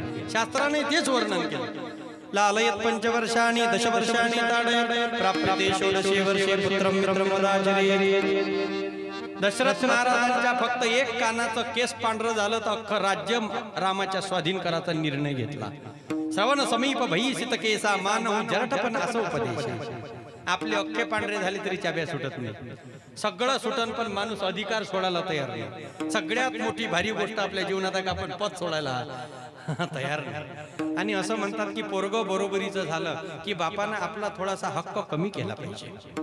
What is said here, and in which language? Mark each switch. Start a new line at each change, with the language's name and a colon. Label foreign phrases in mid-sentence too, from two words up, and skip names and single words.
Marathi: शास्त्राने तेच वर्णन केलं.
Sanskrit: लालयत पंचवर्षाणि दशवर्षाणि ताडय प्राप्ते षोडशे वर्षे पुत्रं मित्रं वदाचरे.
Marathi: दशरथ महाराजांच्या फक्त एक कानाचं केस पांढरं झालं तर अख्खं राज्य रामाच्या स्वाधीन करायचा निर्णय घेतला.
Awadhi: श्रवण समीप भईसित केसा मानव जरठपण असं उपदेश.
Marathi: आपले अख्खे पांढरे झाले तरी चाब्या सुटत नाही. सगळं सुटन पण माणूस अधिकार सोडायला तयार नाही. सगळ्यात मोठी भारी गोष्ट आपल्या जीवनात आहे का आपण पद सोडायला तयार नाही. आणि असं म्हणतात की पोरग बरोबरीचं झालं की बापानं आपला थोडासा हक्क कमी केला पाहिजे.